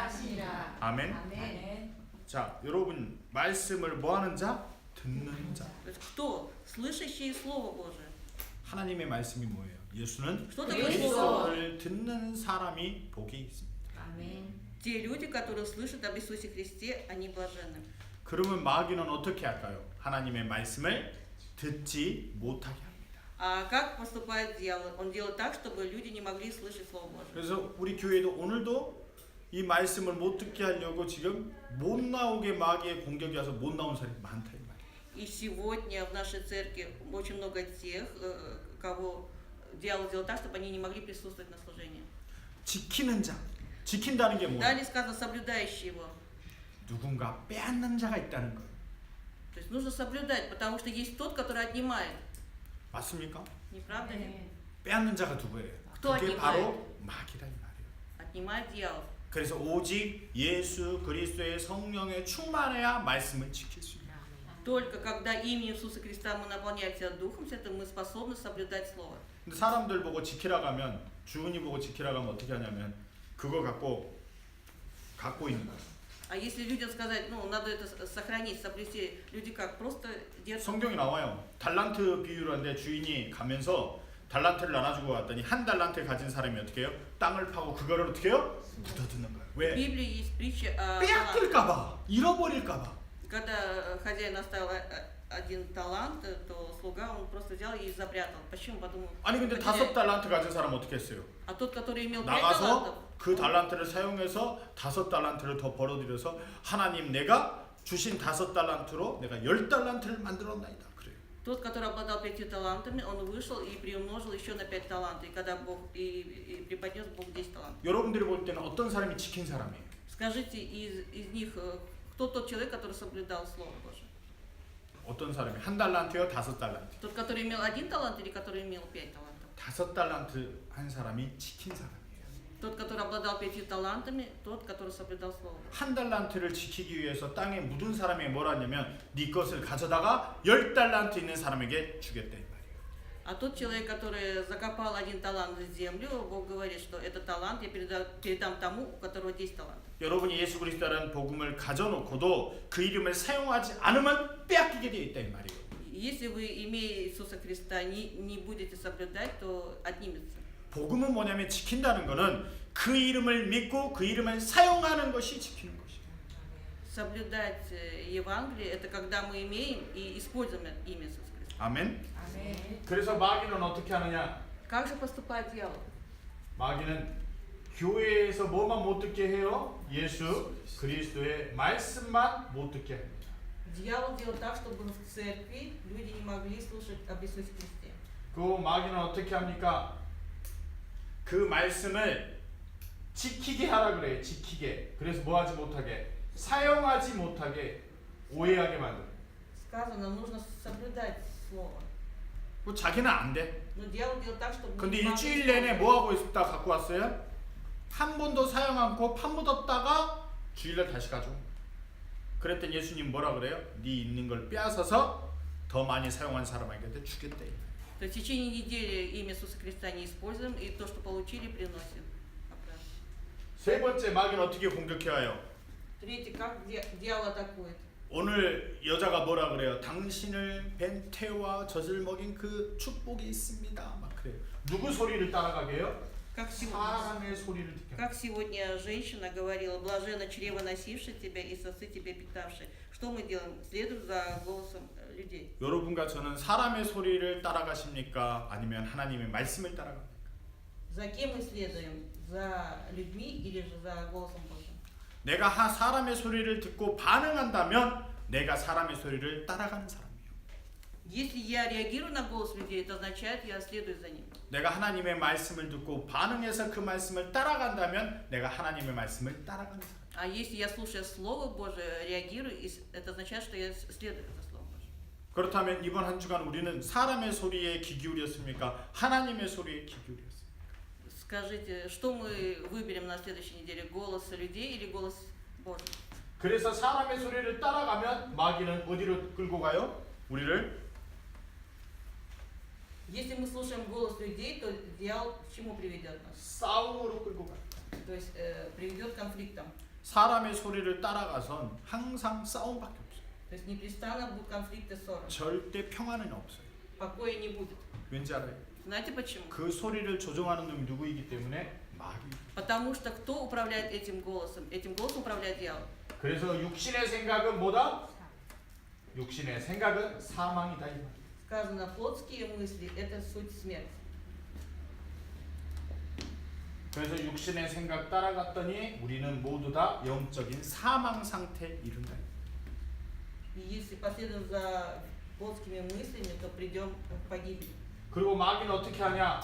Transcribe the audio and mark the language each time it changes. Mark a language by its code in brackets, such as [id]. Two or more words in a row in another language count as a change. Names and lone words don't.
[ko] 하시니라. 아멘. 아멘. 자, 여러분 말씀을 뭐 하는 자? 듣는 자. [ru] То есть кто? Слышащий Слово Божие. [ko] 하나님의 말씀이 뭐예요? 예수는 [ru] Что такое [ko] 그리스도. [ru] Слово? [ko] 그리스도를 듣는 사람이 복이 있습니다. 아멘. [ru] Те люди, которые слышат об Иисусе Христе, они блаженны. [ko] 그러면 마귀는 어떻게 할까요? 하나님의 말씀을 듣지 못하게 합니다. [ru] А как поступает дьявол? Он делает так, чтобы люди не могли слышать Слово Божие. [ko] 그래서 우리 교회도 오늘도 이 말씀을 못 듣게 하려고 지금 못 나오게 마귀의 공격이 와서 못 나온 사람이 많다 이 말이에요. [ru] И сегодня в нашей церкви очень много тех, кого дьявол делал так, чтобы они не могли присутствовать на служении. [ko] 지키는 자, 지킨다는 게 뭐예요? [ru] Далее сказано соблюдающий его. [ko] 누군가 빼앗는 자가 있다는 거예요. [ru] То есть нужно соблюдать, потому что есть тот, который отнимает. [ko] 맞습니까? [ru] Не правда ли? [ko] 빼앗는 자가 누구예요? 또 그게 어디 바로 마귀다 이 말이에요. [ru] Отнимает дьявол. [ko] 그래서 오직 예수 그리스도의 성령에 충만해야 말씀을 지킬 수 있다. [ru] Только когда именем Иисуса Христа мы наполняемся Духом Святым, мы способны соблюдать Слово. [ko] 근데 사람들 보고 지키라 가면 주은이 보고 지키라 가면 어떻게 하냐면 그거 갖고 있는 거예요. [ru] А если людям сказать, ну, надо это сохранить, соблюсти, люди как, просто держат. [ko] 성경이 나와요. 달란트 비유를 하는데 주인이 가면서 달란트를 나눠주고 왔더니 한 달란트 가진 사람이 어떻게 해요? 땅을 파고 그거를 어떻게 해요? 묻어두는 거예요. [ru] В [ko] 왜? [ru] Библии есть притча о талантах. [ko] 빼앗길까봐, 잃어버릴까봐. [ru] Когда хозяин оставил один талант, то слуга, он просто взял и запрятал. Почему? Подумал. [ko] 아니 근데 [ru] потеряет. [ko] 5달란트 가진 사람 어떻게 했어요? [ru] А тот, который имел 5 [ko] 나가서 [ru] талантов, [ko] 그 달란트를 사용해서 5달란트를 더 벌어들여서 하나님 내가 주신 5달란트로 내가 10달란트를 만들었나이다. 그래요. [ru] тот, который обладал 5 талантами, он вышел и приумножил еще на 5 талантов. И когда Бог и преподнес Бог 10 талантов. [ko] 여러분들이 볼 때는 어떤 사람이 지킨 사람이에요? [ru] Скажите, из них, кто тот человек, который соблюдал Слово Божие? [ko] 어떤 사람이 한 달란트요? 5달란트. [ru] Тот, который имел 1 талант или который имел 5 талантов? [ko] 5달란트 한 사람이 지킨 사람이에요. [ru] Тот, который обладал 5 талантами, тот, который соблюдал Слово Божие. [ko] 한 달란트를 지키기 위해서 땅에 묻은 사람이 뭐라 하냐면 네 것을 가져다가 10달란트 있는 사람에게 주겠다 이 말이에요. [ru] А тот человек, который закопал один талант в землю, Бог говорит, что этот талант я передам тому, у которого 10 талантов. [ko] 여러분이 예수 그리스도라는 복음을 가져놓고도 그 이름을 사용하지 않으면 빼앗기게 되어 있다 이 말이에요. [ru] Если вы, имея Иисуса Христа, не будете соблюдать, то отнимется. [ko] 복음은 뭐냐면 지킨다는 것은 그 이름을 믿고 그 이름을 사용하는 것이 지키는 것이에요. [ru] Соблюдать Евангелие – это когда мы имеем и используем имя Иисуса Христа. [ko] 아멘. 아멘. 그래서 마귀는 어떻게 하느냐? [ru] Как же поступает дьявол? [ko] 마귀는 교회에서 뭐만 못 듣게 해요? 예수 그리스도의 말씀만 못 듣게 합니다. [ru] Дьявол делает так, чтобы в церкви люди не могли слушать об Иисусе Христе. [ko] 그 마귀는 어떻게 합니까? 그 말씀을 지키게 하라 그래요. 지키게. 그래서 뭐 하지 못하게? 사용하지 못하게 오해하게 만들어요. [ru] Сказано, нужно соблюдать Слово. [ko] 뭐 자기는 안 돼. [ru] Но дьявол делает так, чтобы... [ko] 근데 [ru] не [ko] 일주일 [ru] могли [ko] 내내 뭐 하고 있다 갖고 왔어요? 한 번도 사용 않고 파묻었다가 주일날 다시 가져. 그랬더니 예수님 뭐라 그래요? 네 있는 걸 빼앗아서 더 많이 사용한 사람에게 주겠대. [ru] То есть в течение недели имя Иисуса Христа не используем, и то, что получили, приносим. [ko] 세 번째 마귀는 어떻게 공격해 와요? [ru] Третий, как дьявол атакует. [ko] 오늘 여자가 뭐라 그래요? 당신을 벤 태와 젖을 먹인 그 축복이 있습니다. 막 그래요. 누구 소리를 따라가게 해요? 사람의 소리를 듣게. [ru] Как сегодня женщина говорила, блаженно чрево носившее тебя и сосы тебя питавшие. Что мы делаем? Следуем за голосом людей. [ko] 여러분과 저는 사람의 소리를 따라가십니까? 아니면 하나님의 말씀을 따라갑니까? [ru] За кем мы следуем? За людьми или же за голосом Божьим? [ko] 내가 사람의 소리를 듣고 반응한다면 내가 사람의 소리를 따라가는 사람이에요. [ru] Если я реагирую на голос людей, это означает, я следую за ним. [ko] 내가 하나님의 말씀을 듣고 반응해서 그 말씀을 따라간다면 내가 하나님의 말씀을 따라가는 사람. [ru] А если я слушаю Слово Божие, реагирую, это означает, что я следую за Словом Божьим. [ko] 그렇다면 이번 한 주간 우리는 사람의 소리에 귀 기울였습니까? 하나님의 소리에 귀 기울였습니까? [ru] Скажите, что мы выберем на следующей неделе? Голос людей или голос Божий? [ko] 그래서 사람의 소리를 따라가면 마귀는 어디로 끌고 가요? 우리를 [ru] Если мы слушаем голос людей, то дьявол к чему приведет нас? [ko] 싸움으로 끌고 가요. [ru] То есть приведет к конфликтам. [ko] 사람의 소리를 따라가선 항상 싸움밖에 없어요. [ru] То есть непрестанно будут конфликты, ссоры. [ko] 절대 평안은 없어요. [ru] Покоя не будет. [ko] 왠지 알아요? [ru] Знаете почему? [ko] 그 소리를 조종하는 놈이 누구이기 때문에 마귀. [ru] Потому что кто управляет этим голосом? Этим голосом управляет дьявол. [ko] 그래서 육신의 생각은 뭐다? 육신의 생각은 사망이다 이 말. [ru] Сказано, плотские мысли – это суть смерти. [ko] 그래서 육신의 생각 따라갔더니 우리는 모두 다 영적인 사망 상태에 이른다. [ru] И если последуем за плотскими мыслями, то придем к погибели. [ko] 그리고 마귀는 어떻게 하냐?